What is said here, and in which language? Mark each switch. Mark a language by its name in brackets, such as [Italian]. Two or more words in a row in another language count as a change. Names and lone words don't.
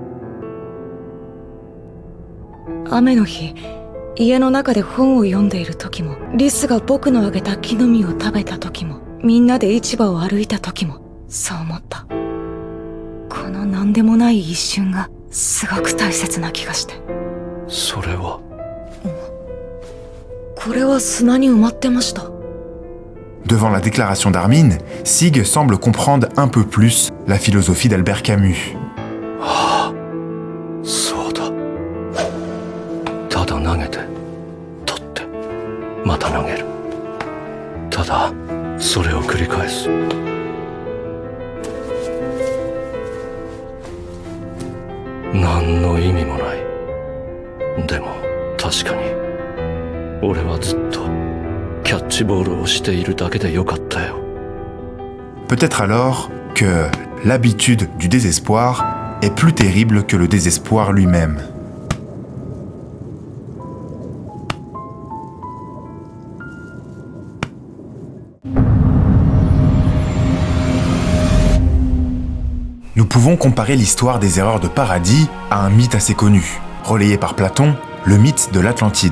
[Japanese] 雨の日、家の中で本を読んでいる時も、リスが僕のあげた木の実を食べた時も、みんなで市場を歩いた時も、そう思った。この何でもない一瞬がすごく大切な気がして。それは？これは砂に埋まってました。 [French] Devant la déclaration d'Armin, Sig semble comprendre un peu plus la philosophie d'Albert Camus. [Japanese] そうだ。ただ投げて、取って、また投げる。ただ、それを繰り返す。何の意味もない。でも、確かに、俺はずっと、キャッチボールをしているだけでよかったよ。 [French] Peut-être alors que l'habitude du désespoir est plus terrible que le désespoir lui-même. Nous pouvons comparer l'histoire des erreurs de paradis à un mythe assez connu, relayé par Platon, le mythe de l'Atlantide.